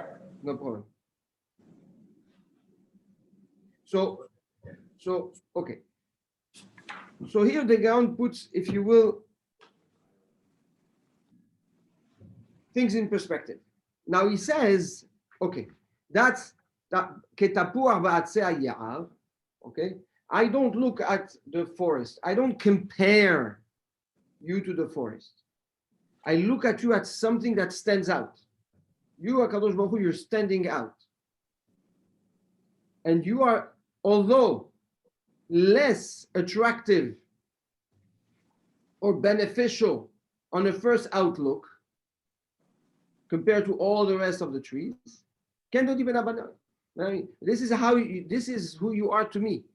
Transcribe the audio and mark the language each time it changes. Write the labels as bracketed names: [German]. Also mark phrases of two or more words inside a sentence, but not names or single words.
[English] No problem. So okay. So here the Gaon puts, if you will, things in perspective. Now he says, okay, that's that [Hebrew] כתפוח בעצי היער. [English] Okay, I don't look at the forest. I don't compare you to the forest. I look at you as something that stands out. You, HaKadosh Baruch Hu, you're standing out. and you are, although less attractive or beneficial on a first outlook compared to all the rest of the trees, this is this is who you are to me.